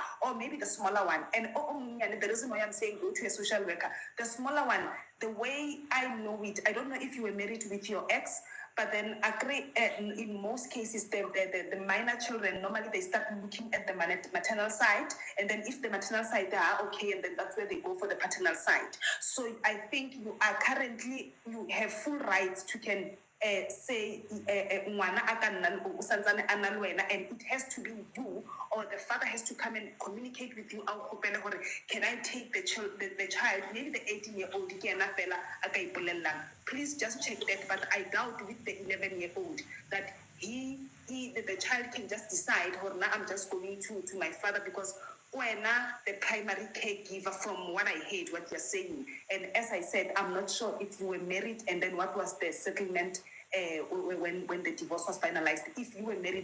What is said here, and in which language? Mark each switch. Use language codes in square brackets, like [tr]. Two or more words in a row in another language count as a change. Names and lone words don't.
[en] Or maybe the smaller one. And the reason why I'm saying go to a social worker, the smaller one, the way I know it, I don't know if you were married with your ex, but then agree in most cases, the minor children, normally they start looking at the maternal side, and then if the maternal side, they are okay, and then that's where they go for the paternal side. So I think you have full rights to can say [st] ngwana a ka nnang o santsane a na le wena, [en] and it has to be you, or the father has to come and communicate with you. Can I take the child, maybe the 18-year-old [st] ke ena fela a ka ipolellang. [en] Please just check that, but I doubt with the 11-year-old that the child can just decide, or now I'm just going to my father, because when the primary caregiver, from what I heard what you're saying. And as I said, I'm not sure if you were married and then what was the settlement when the divorce was finalized, if you were married.